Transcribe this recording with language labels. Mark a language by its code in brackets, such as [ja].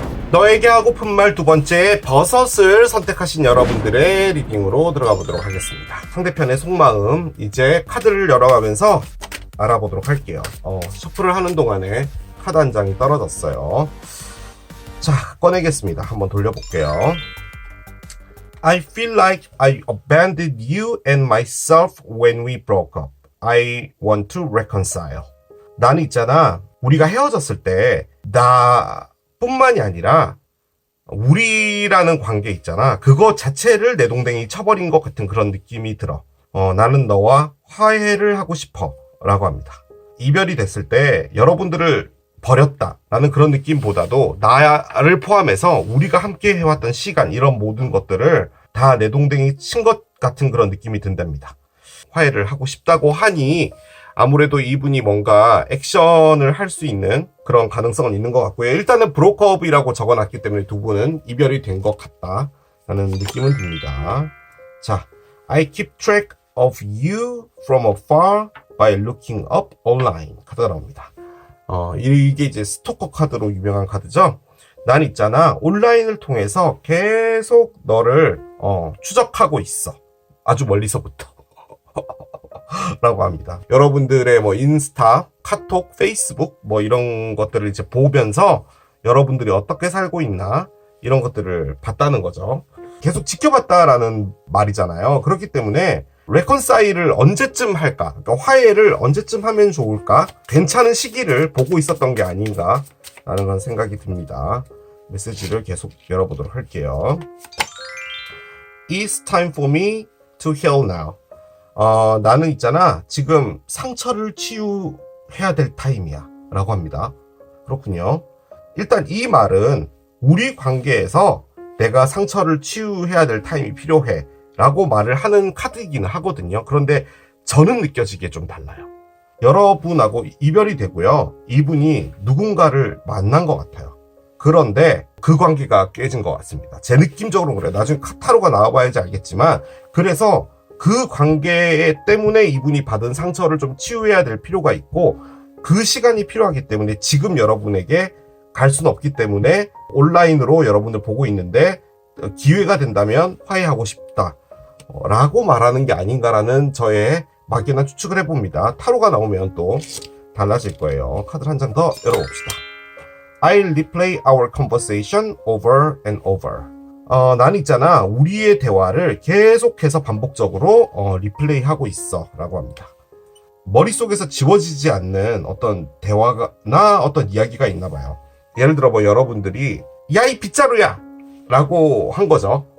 [ko] 너에게 하고픈 말 두 번째, 버섯을 선택하신 여러분들의 리딩으로 들어가 보도록 하겠습니다. 상대편의 속마음, 이제 카드를 열어가면서 알아보도록 할게요. 셔플을 하는 동안에 카드 한 장이 떨어졌어요. 자, 꺼내겠습니다. 한번 돌려볼게요. [en] I feel like I abandoned you and myself when we broke up. I want to reconcile. [ko] 나는 있잖아, 우리가 헤어졌을 때 나뿐만이 아니라 우리라는 관계 있잖아, 그거 자체를 내동댕이 쳐버린 것 같은 그런 느낌이 들어. 나는 너와 화해를 하고 싶어 라고 합니다. 이별이 됐을 때 여러분들을 버렸다라는 그런 느낌보다도 나를 포함해서 우리가 함께 해왔던 시간, 이런 모든 것들을 다 내동댕이 친 것 같은 그런 느낌이 든답니다. 화해를 하고 싶다고 하니 아무래도 이분이 뭔가 액션을 할 수 있는 그런 가능성은 있는 것 같고요. 일단은 브로커업이라고 적어놨기 때문에 두 분은 이별이 된 것 같다라는 느낌은 듭니다. [en] 자, I keep track of you from afar by looking up online [ko] 카드가 나옵니다. 이게 이제 스토커 카드로 유명한 카드죠. 난 있잖아, 온라인을 통해서 계속 너를 추적하고 있어. 아주 멀리서부터. 라고 합니다. 여러분들의 뭐 인스타, 카톡, 페이스북 뭐 이런 것들을 이제 보면서 여러분들이 어떻게 살고 있나 이런 것들을 봤다는 거죠. 계속 지켜봤다라는 말이잖아요. 그렇기 때문에 레컨사일을 언제쯤 할까? 그러니까 화해를 언제쯤 하면 좋을까? 괜찮은 시기를 보고 있었던 게 아닌가? 라는 그런 생각이 듭니다. 메시지를 계속 열어보도록 할게요. [en] It's time for me to heal now. [ko] 나는 있잖아, 지금 상처를 치유해야 될 타임이야 라고 합니다. 그렇군요. 일단 이 말은 우리 관계에서 내가 상처를 치유해야 될 타임이 필요해 라고 말을 하는 카드이기는 하거든요. 그런데 저는 느껴지기에 좀 달라요. 여러분하고 이별이 되고요, 이분이 누군가를 만난 것 같아요. 그런데 그 관계가 깨진 것 같습니다. 제 느낌적으로는 그래요. 나중에 카타로가 나와봐야지 알겠지만, 그래서 그 관계 때문에 이분이 받은 상처를 좀 치유해야 될 필요가 있고, 그 시간이 필요하기 때문에 지금 여러분에게 갈 수는 없기 때문에 온라인으로 여러분들 보고 있는데 기회가 된다면 화해하고 싶다 라고 말하는 게 아닌가라는 저의 막연한 추측을 해봅니다. 타로가 나오면 또 달라질 거예요. 카드를 한 장 더 열어봅시다. [en] I'll replay our conversation over and over. [ko] 난 있잖아, 우리의 대화를 계속해서 반복적으로 리플레이하고 있어 라고 합니다. 머릿속에서 지워지지 않는 어떤 대화나 어떤 이야기가 있나 봐요. 예를 들어 뭐 여러분들이 야, 이 빗자루야 라고 한 거죠.